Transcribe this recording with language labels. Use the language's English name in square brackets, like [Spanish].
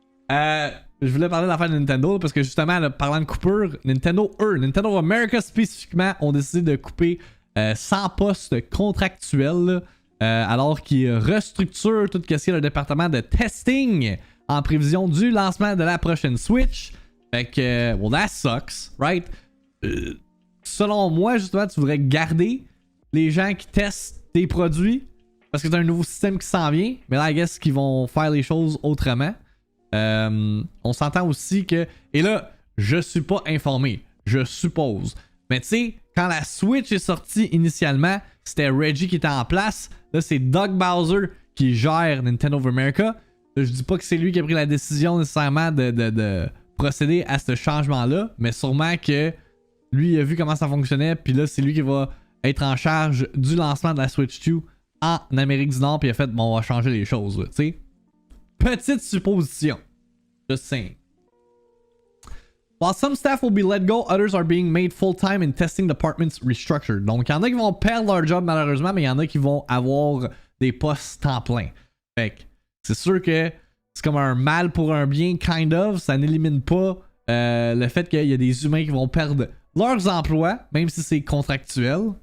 [French] Je voulais parler de l'affaire de Nintendo là, parce que justement, là, parlant de coupure, Nintendo of America spécifiquement ont décidé de couper 100 postes contractuels là, alors qu'ils restructurent tout ce qui est le département de testing en prévision du lancement de la prochaine Switch. Fait que, [English] well, that sucks, right? [French] Selon moi, justement, tu voudrais garder les gens qui testent tes produits parce que t'as un nouveau système qui s'en vient. Mais là, [English] I guess [French] qu'ils vont faire les choses autrement. On s'entend aussi que... Et là, je suis pas informé. Je suppose. Mais tu sais, quand la Switch est sortie initialement, c'était Reggie qui était en place. Là, c'est Doug Bowser qui gère Nintendo of America. Là, je dis pas que c'est lui qui a pris la décision nécessairement de procéder à ce changement-là. Mais sûrement que lui, il a vu comment ça fonctionnait. Puis là, c'est lui qui va être en charge du lancement de la Switch 2 en Amérique du Nord. Puis il a fait, bon, on va changer les choses. Tu sais. Petite supposition. [English] Just saying. While some staff will be let go, others are being made full-time in testing departments restructured. [French] Donc, il y en a qui vont perdre leur job malheureusement, mais il y en a qui vont avoir des postes temps plein. Fait que c'est sûr que c'est comme un mal pour un bien, [English] kind of. [French] Ça n'élimine pas le fait qu'il y a des humains qui vont perdre leurs emplois, même si c'est contractuel.